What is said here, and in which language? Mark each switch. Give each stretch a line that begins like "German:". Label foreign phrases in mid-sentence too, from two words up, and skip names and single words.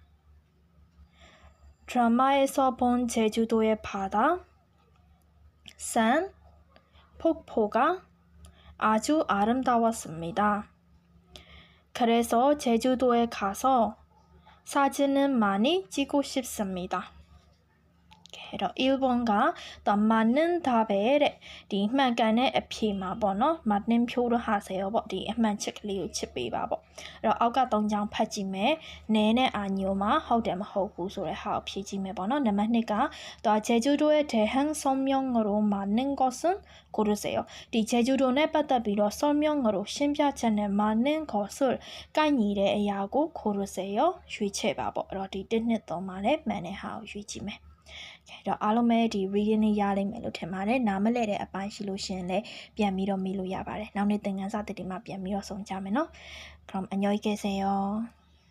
Korean: 드라마에서 본 제주도의 바다, 산, 폭포가 아주 아름다웠습니다. 그래서 제주도에 가서 사진을 많이 찍고 싶습니다. 1번가 더 맞는 답에 디
Burmese: မှန်ကန်တဲ့အဖြေမှာပေါ့နော်မနှင်းဖြိုးလို့ဟာစေရောပေါ့ဒီအမှန်ချက်ကလေးကိုချစ်ပေးပါပေါ့အဲ့တော့အောက်က3ချောင်းဖတ်ကြည့်မယ်နဲနဲ့အာညိုမှာဟုတ်တယ်မဟုတ်ဘူးဆိုတဲ့ဟာကိုဖြေကြည့်မယ်ပေါ့နော်နံပါတ်2က
Korean: 제주도의 대한 설명으로 맞는 것은 고르세요.
Burmese: 디 제주도 နဲ့ပတ်သက်ပြီးတော့ 설명으로 ရှင်းပြချက်နဲ့
Korean: 맞는 것을
Burmese: ကိုက်ညီတဲ့အရာကို 고르세요. ရွေးချယ်ပါပေါ့အဲ့တော့ဒီ1 2 3မှာလည်းမှန်တဲ့ဟာကိုရွေးကြည့်မယ်တော့အားလုံးပဲဒီ reading လေးရလိမ့်မယ်လို့ထင်ပါတယ်နားမလဲတဲ့အပိုင်းရှိလို့ရှင်လည်းပြန်ပြီးတော့မေးလို့ရပါတယ်နောက်နေ့သင်ခန်းစာတစ်တွေမှာပြန်ပြီးတော့ဆုံကြမယ်နော်
Korean: 그럼 안녕히 계세요